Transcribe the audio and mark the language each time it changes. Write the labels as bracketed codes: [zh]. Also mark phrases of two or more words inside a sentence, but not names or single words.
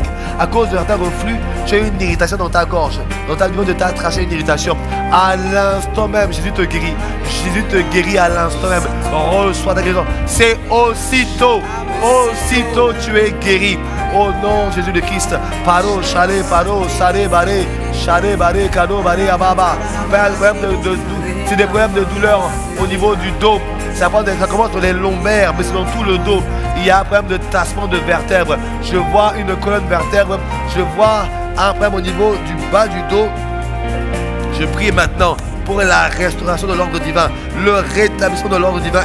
[fr] À cause de certains reflux, tu as une irritation dans ta gorge. Au niveau de ta trachée, une irritation. À l'instant même, Jésus te guérit. Jésus te guérit à l'instant même. Reçois ta guérison. C'est aussitôt tu es guéri. Au nom de Jésus de Christ. Paro, chale, paro, sare, baré, chale, baré, kado, baré, ababa. C'est des problèmes de douleur au niveau du dos. Ça commence sur les lombaires, mais c'est dans tout le dos. Il y a un problème de tassement de vertèbres. Je vois une colonne vertèbre. Je vois un problème au niveau du bas du dos. Je prie maintenant pour la restauration de l'ordre divin, le rétablissement de l'ordre divin.